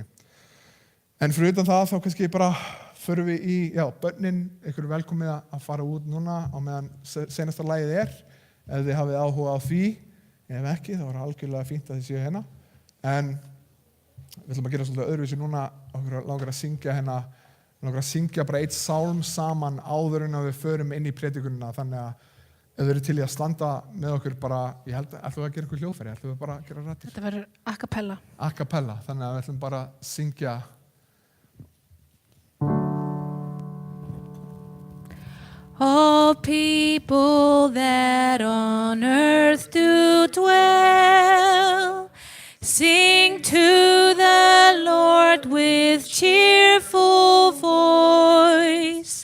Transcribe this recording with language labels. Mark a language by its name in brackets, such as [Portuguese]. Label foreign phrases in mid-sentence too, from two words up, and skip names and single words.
[Icelandic] En fyrir utan það þá kannski bara förum við í, börnin, ykkur er velkomið að fara út núna á meðan seinasta lagið er, ef þið hafið áhuga á því, ef ekki þá er algjörlega fínt að þið séu hérna. En við ætlum að gera svolítið öðruvísi núna, okkur langar að syngja langar að syngja bara eitt sálm saman áður en að við förum inn í predikunina, þannig að ef þau eru til í að standa með okkur bara, ég held að ætlum við að gera eitthvað hljóðfæri, ætlum við bara að gera rættir. Þetta verður [Italian] a cappella. A cappella, [Icelandic] þannig að við ætlum bara að syngja. [English] All people that on earth do dwell, sing to the Lord with cheerful voice.